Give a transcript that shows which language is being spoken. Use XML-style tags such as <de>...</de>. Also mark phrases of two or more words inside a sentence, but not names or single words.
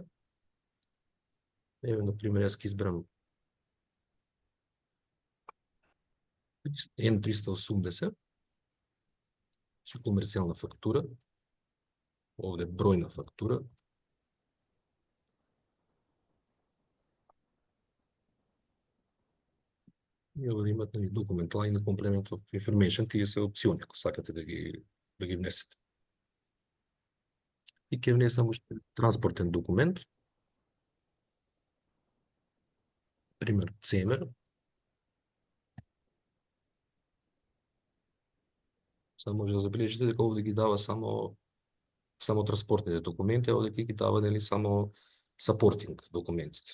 <mk>Еве, например, јас ќе изберам N380, значи комерцијална фактура, овде бројна фактура. И овде имате документ line на</mk> <en>complement of information,</en> <mk>тие се опциони, ако сакате да ги внесете. И ќе внесам уште транспортен документ, пример CMR. Само може да забележите дека овде ги дава само транспортните документи, а овде ќе ги дава нели само сапортинг документите.</mk>